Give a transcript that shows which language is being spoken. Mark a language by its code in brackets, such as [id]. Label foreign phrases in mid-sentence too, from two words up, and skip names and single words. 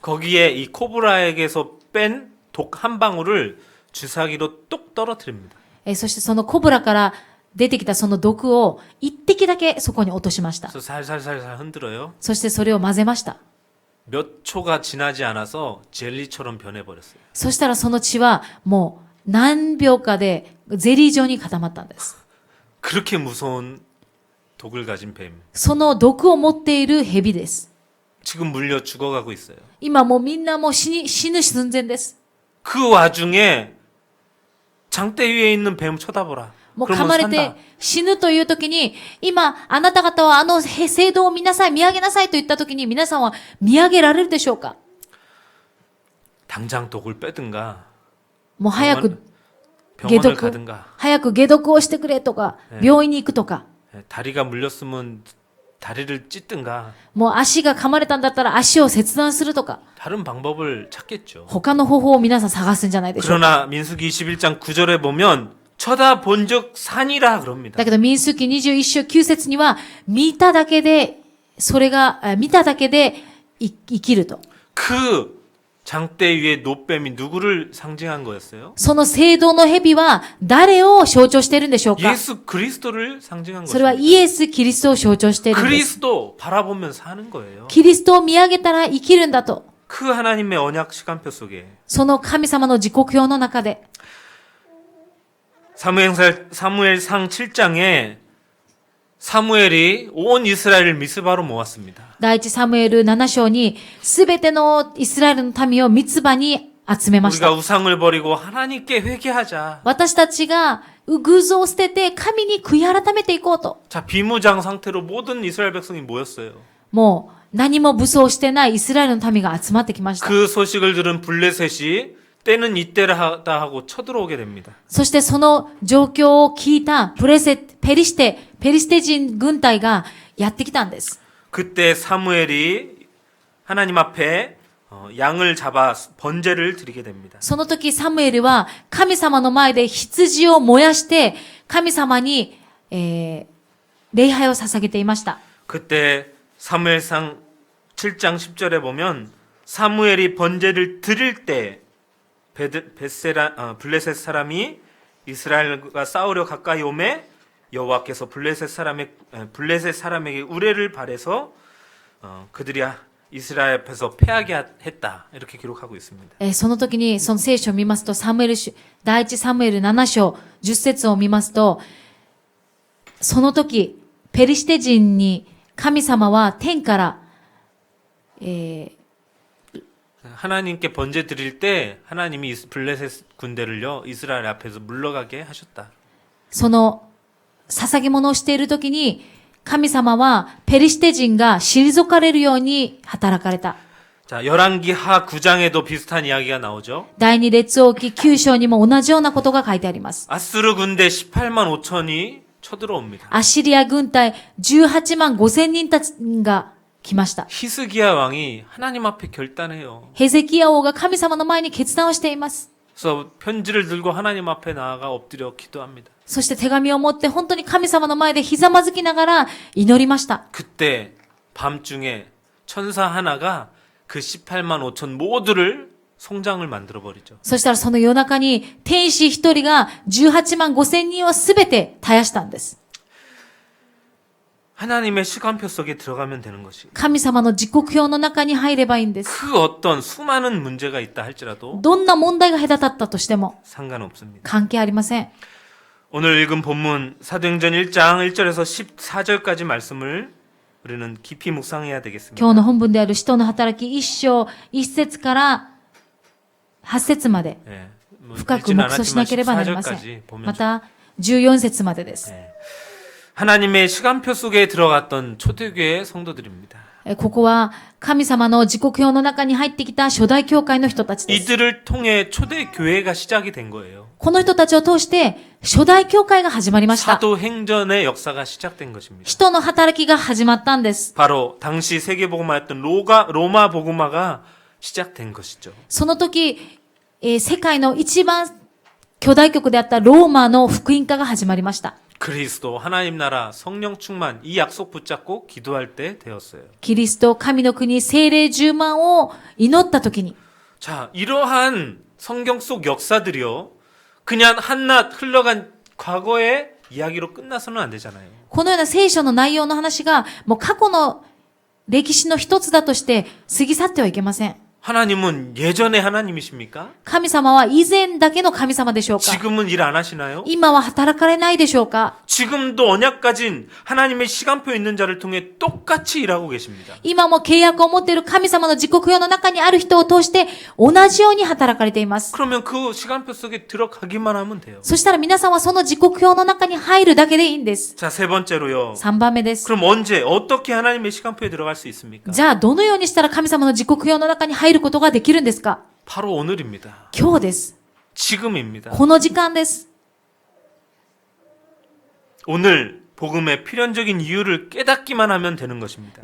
[ko] 거기에 이 코브라에게서 뺀 독 한 방울을 주사기로 똑 떨어뜨립니다. [ja] そしてそのコブラから出てきたその毒を一滴だけそこに落としました。 [ko] 그래서 살살살살 흔들어요. [ja] そしてそれを混ぜました。 [ko] 몇 초가 지나지 않아서 젤리처럼 변해버렸어요. [ja] そしたらその血はもう何秒かでゼリー状に固まったんです。 [ko] 그렇게 무서운 독을 가진 뱀. [ja] その毒を持っている蛇です。 [ko] 지금 물려 죽어가고 있어요. [ja] 今もうみんなもう死ぬ寸前です。 [ko] 그 와중에 장대 위에 있는 뱀 쳐다보라. [ja] もう噛 [ko] 그러면 [ja] まれ [ko] 산다. [ja] て死ぬという時に、今あなた方はあの聖堂を見なさい、見上げなさいと言った時に皆さんは見上げられるでしょうか？ [ko] 당장 독을 빼든가 [ja] もう早く [ko] 병원을 [ja] 解毒 [ko] 가든가 [ja] 早く解毒をしてくれとか、病院に行くとか、 [ko] 다리가 물렸으면 다리를 찢든가 [ja] もう足が噛まれたんだったら足を切断するとか、 [ko] 다른 방법을 찾겠죠. [ja] 他の方法を皆さん探すんじゃないでしょうか。 [ko] 그러나 민수기 21장 9절에 보면 쳐다본 적 산이라 그럽니다. [ja] だけど民数記21章9節には、見ただけで生きると。 [ko] 그 장대 위에 노뱀이 누구를 상징한 거였어요? [ja] その聖堂の蛇は誰を象徴しているんでしょうか？ [ko] 예수 그리스도를 상징한 [ja] それは [ko] 것입니다. [ja] イエス・キリストを象徴しているんです。 [ko] 그리스도 바라보면 사는 거예요. [ja] キリストを見上げたら生きるんだと。 [ko] 그 하나님의 언약 시간표 속에 [ja] その神様の時刻表の中で、 [ko] 사무엘상 7장에 사무엘이 온 이스라엘을 미스바로 모았습니다. [ja] 第一サムエル7章に、すべてのイスラエルの民をミツバに集めまし [ko] 우리가 [ja] た。 [ko] 우상을 버리고 하나님께 회개하자. [ja] 私たちが偶像を捨てて神に悔い改めていこうと。 [ko] 자, 비무장 상태로 모든 이스라엘 백성이 모였어요. [ja] もう何も武装してないイスラエルの民が集まってきました。 [ko] 그 소식을 들은 블레셋이 때는 이때라 하고 쳐들어오게 됩니다. [ja] そしてその状況を聞いたペリシテ人軍隊がやってきたんです。 [ko] 그때 사무엘이 하나님 앞에 양을 잡아 번제를 드리게 됩니다. [ja] その時サムエルは神様の前で羊を燃やして神様に、礼拝を捧げていました。 [ko] 그때 사무엘상 7장 10절에 보면 사무엘이 번제를 드릴 때 블레셋 사람이 이스라엘과 싸우려 가까이 오매 여호와께서 블레셋 사람에게 우레를 발해서 그들이 이스라엘 앞에서 패하게 했다. 이렇게 기록하고 있습니다. [ja] その時にその聖書を見ますと第一サムエル7章10節を見ますと、その時ペリシテ人に神様は天から、 [ko] 하나님께 번제 드릴 때 하나님이 블레셋 군대를요 이스라엘 앞에서 물러가게 하셨다. [ja] その捧げ物をしている時に神様はペリシテ人が退かれるように働かれた。 [ko] 자, 열왕기하 9장에도 비슷한 이야기가 나오죠. [ja] 第二列王記9章にも同じようなことが書いてあります。 [ko] 아스르 군대 18만 5천이 쳐들어옵니다. [ja] アッシリア軍隊18万5千人たちが来ました。 [ko] 히스기야 왕이 하나님 앞에 결단해요. [ja] ヘゼキヤ王が神様の前に決断をしています。 [ko] 그래서 편지를 들고 하나님 앞에 나아가 엎드려 기도합니다. [ja] そして手紙を持って本当に神様の前でひざまずきながら祈りました。 [ko] 그때 밤중에 천사 하나가 그 18만 5천 모두를 송장을 만들어 버리죠. [ja] そしたらその夜中に天使一人が18万5千人をすべて絶やしたんです。 [ko] 하나님의 시간표 속에 들어가면 되는 것이. [ja] 神様の時刻表の中に入ればいいんです。 [ko] 그 어떤 수많은 문제가 있다 할지라도 [ja] どんな問題が隔たったとしても [ko] 상관없습니다. [ja] 関係ありません。 [ko] 오늘 읽은 본문 사도행전 1장 1절에서 14절까지 말씀을 우리는 깊이 묵상해야 되겠습니다. [ja] 今日の本文である使徒の働き1章1節から8節まで [ko] 예, 뭐 [ja] 深く [ko] 읽지는 [ja] 黙想しなければなりません。 [ko] 14절까지 보면 [ja] また14節までです。 [ko] 예. 하나님의 시간표 속에 들어갔던 초대교회 성도들입니다. [ja] ここは神様の時刻表の中に入ってきた初代教会の人たちです。 [ko] 이들을 통해 초대교회가 시작이 된 거예요. [ja] この人たちを通して初代教会が始まりました。 [ko] 사도행전의 역사가 시작된 것입니다. [ja] 人の働きが始まったんです。 [ko] 바로 당시 세계복음화였던 로마 복음화가 시작된 것이죠. [ja] その時、世界の一番巨大国であったローマの福音化が始まりました。 [ko] 그리스도 하나님 나라 성령 충만 이 약속 붙잡고 기도할 때 되었어요. [ja] キリスト、神の国、聖霊充満を祈った時に、 [ko] 자, 이러한 성경 속 역사들이요. 그냥 한낱 흘러간 과거의 이야기로 끝나서는 안 되잖아요. [ja] このような聖書の内容の話が、もう過去の歴史の一つだとして過ぎ去ってはいけません。 [ko] 하나님은 예전의 하나님이십니까? [ja] 神様は以前だけの神様でしょうか？ [ko] 지금은 일 안 하시나요? [ja] 今は働かれないでしょうか？ [ko] 지금도 언약 가진 하나님의 시간표 있는 자를 통해 똑같이 일하고 계십니다. [ja] 今も契約を持っている神様の時刻表の中にある人を通して同じように働かれています。 [ko] 그러면 그 시간표 속에 들어가기만 하면 돼요. [ja] そしたら皆さんはその時刻表の中に入るだけでいいんです。 [ko] 자, 세 번째로요. [ja] 3 番目です。 [ko] 그럼 언제 어떻게 하나님의 시간표에 들어갈 수 있습니까? [ja] じゃあどのようにしたら神様の時刻表の中に入ることができるんですか？ [ko] 바로 오늘입니다. [ja] 今日です。 [ko] 지금입니다. [ja] この時間です。 [ko] 오늘 복음의 필연적인 이유를 깨닫기만 하면 되는 것입니다.